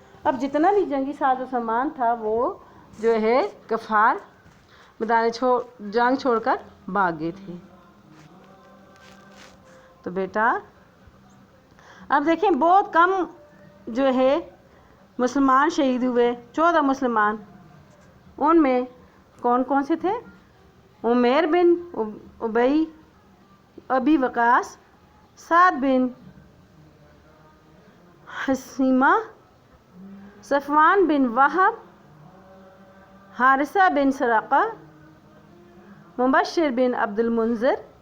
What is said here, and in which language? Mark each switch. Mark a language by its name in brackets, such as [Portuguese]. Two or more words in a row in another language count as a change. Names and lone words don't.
[Urdu] اب جتنا بھی جنگی ساز و سامان تھا وہ جو ہے کفار میدان جنگ چھوڑ کر بھاگ گئے تھے۔ تو بیٹا اب دیکھیں بہت کم جو ہے مسلمان شہید ہوئے، 14 مسلمان، ان میں کون کون سے تھے? उमैर बिन उबई, अबी वकास, साद बिन हसीमा, सफ़वान बिन वहब, हारिसा बिन सराक़ा, मुबश्शिर बिन अब्दुल मुंज़िर,